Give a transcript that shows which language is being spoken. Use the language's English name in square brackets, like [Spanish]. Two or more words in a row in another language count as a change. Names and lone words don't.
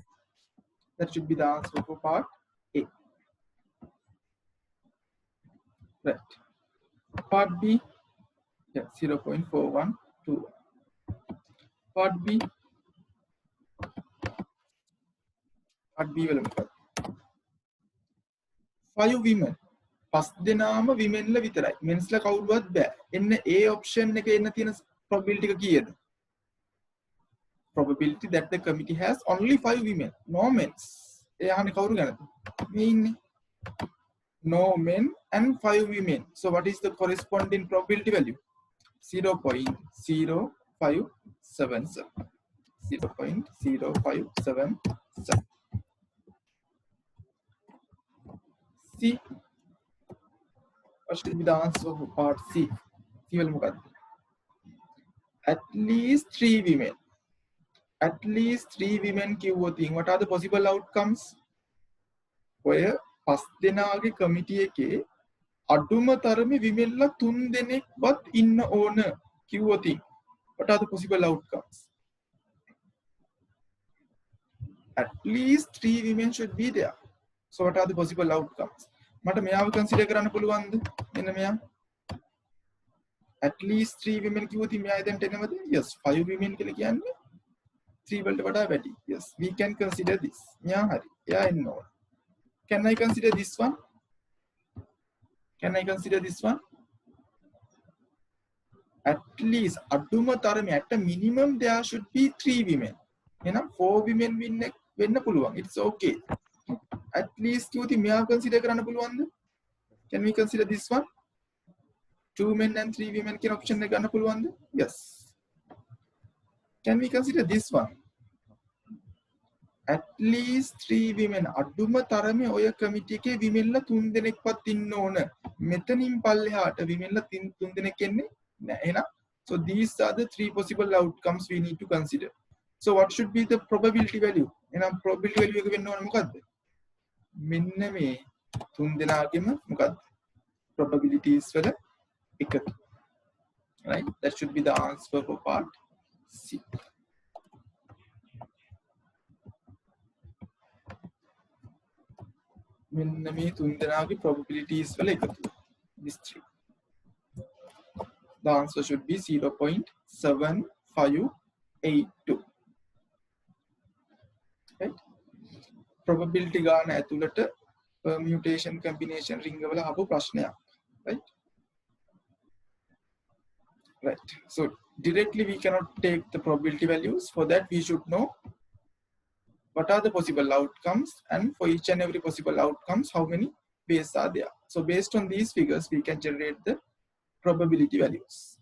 [English] That should be the answer for part A. Right. Part B, yeah, 0.4121. [Sinhala] Part B වල මොකක්ද? [English] 5 women. [Sinhala] පස් දෙනාම womenලා විතරයි. mensලා කවුරුවත් බෑ. එන්න A option එකේ එන්න තියෙන probability එක කීයද? [English] Probability that the committee has only 5 women, no men's. [Sinhala] ඒ අහන්නේ කවුරු ගැනද? මේ ඉන්නේ. [English] No men and 5 women. So what is the corresponding probability value? 0.0577. 0.0577. C. What should be the answer for part C? [Sinhala] C වල මොකක්ද? [English] At least 3 women. At least 3 women කිව්වොත් what are the possible outcomes? [Sinhala] ඔය පස් දෙනාගේ කමිටි එකේ අඩුම තරමේ විමෙල්ලා 3 දෙනෙක්වත් ඉන්න ඕන කිව්වොත් [English] what are the possible outcomes? At least 3 women should be there. So what are the possible outcomes? [Sinhala] මට මෙයාව consider කරන්න පුළුවන්ද? මෙන්න මෙයා. [English] At least 3 women [Sinhala] කිව්වොත් මෙයා එතනට එනවද? [English] Yes, 5 women [Sinhala] කියලා කියන්නේ 3 වලට වඩා වැඩි. [English] Yes, we can consider this. [Sinhala] මෙයා හරි. එයා එන්න ඕන. [English] Can I consider this one? Can I consider this one? At least [Sinhala] අඩුම තරමේ [English] at a minimum there should be 3 women. [Sinhala] එහෙනම් [English] 4 women [Sinhala] වෙන්න පුළුවන්. [English] It's okay. At least [Sinhala] කිව්වොත් මෙයා consider කරන්න පුළුවන්ද? [English] Can we consider this one? 2 men and 3 women [Sinhala] කියන option එක ගන්න පුළුවන්ද? [English] Yes. Can we consider this one? At least 3 women. [Sinhala] අඩුම තරමේ ඔය කමිටි එකේ විමෙල්ලා 3 දෙනෙක්වත් ඉන්න ඕන. මෙතනින් පල්ලෙහාට විමෙල්ලා 3 දෙනෙක් එන්නේ නැහැ. [English] එහෙනම් so these are the 3 possible outcomes we need to consider. So what should be the probability value? [Sinhala] එහෙනම් [English] probability value [Sinhala] එක වෙන්න ඕන මොකද්ද? මෙන්න මේ 3 දෙනාගෙම මොකද්ද? probabilities වල එකතු. [English] Right? That should be the answer for part C. [Sinhala] මෙන්න මේ 3 දෙනාගේ probabilities වල එකතු. [English] These 3. The answer should be 0.7582. [Sinhala] Right? Probability ගන්න ඇතුළට [English] permutation combination ring [Sinhala] වල ආපු ප්‍රශ්නයක්. [English] Right? Right. So directly we cannot take the probability values. For that we should know what are the possible outcomes, and for each and every possible outcomes how many ways are there. So based on these figures we can generate the probability values.